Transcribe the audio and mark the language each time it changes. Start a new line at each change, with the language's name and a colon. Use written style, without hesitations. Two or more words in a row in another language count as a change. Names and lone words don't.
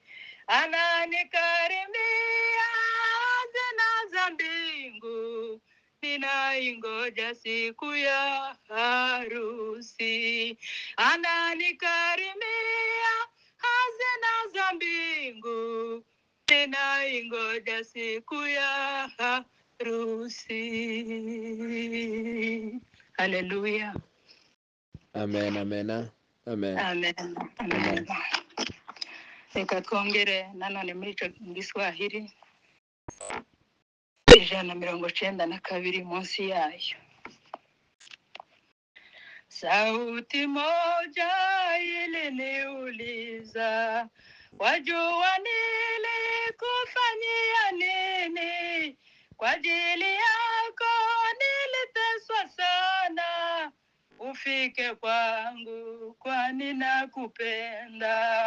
Swahili: Ananikarimia zinazo mbingu, ninaingoja siku ya harusi. Ananikarimia hazina za mbingu, ninaingoja siku ya harusi. Haleluya. Amen, amen, amen. Amen, amen.
Rundi: Reka twongere nanone muri ico Giswahili 192 munsi yayo.
Swahili: Sauti moja iliniuliza, wajua nilikufanyia nini? Kwa ajili yako niliteswa sana, ufike kwangu kwani nakupenda.